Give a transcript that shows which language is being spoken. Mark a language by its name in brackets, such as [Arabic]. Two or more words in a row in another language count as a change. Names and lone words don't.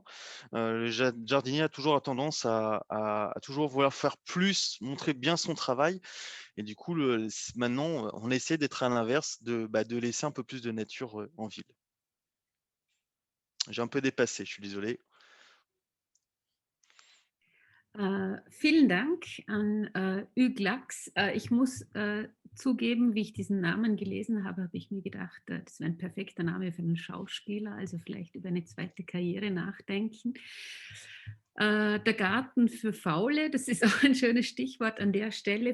[French] Le jardinier a toujours tendance à toujours vouloir faire plus, montrer bien son travail et du coup, maintenant, on essaie d'être à l'inverse, de laisser un peu plus de nature, en ville. J'ai un peu dépassé, je suis désolé. [German] Vielen Dank an Uglax. Ich muss zugeben, wie ich diesen Namen gelesen habe, habe ich mir gedacht, das wäre ein perfekter Name für einen Schauspieler, also vielleicht über eine zweite Karriere nachdenken. Der Garten für Faule, das ist auch ein schönes Stichwort an der Stelle.